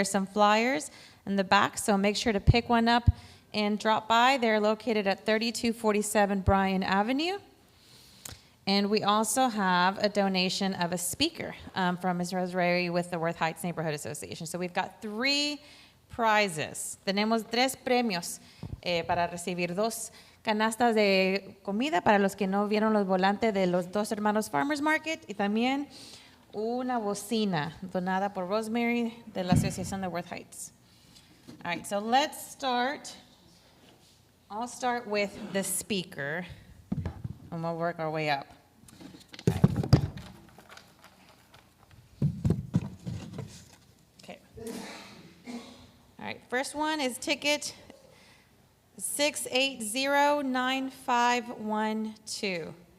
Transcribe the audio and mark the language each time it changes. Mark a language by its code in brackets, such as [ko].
[en] There's some flyers in the back, so make sure to pick one up and drop by. They're located at 3247 Bryan Avenue. And we also have a donation of a speaker from Ms. Rosemary with the Worth Heights Neighborhood Association. So we've got 3 prizes. [es] Tenemos 3 premios para recibir 2 canastas de comida para los que no vieron los volantes de los Dos Hermanos Farmers Market y también una bocina donada por Rosemary de la Asociación de Worth Heights. [en] All right, so let's start. I'll start with the speaker and we'll work our way up. Okay. All right, first one is ticket 6809512.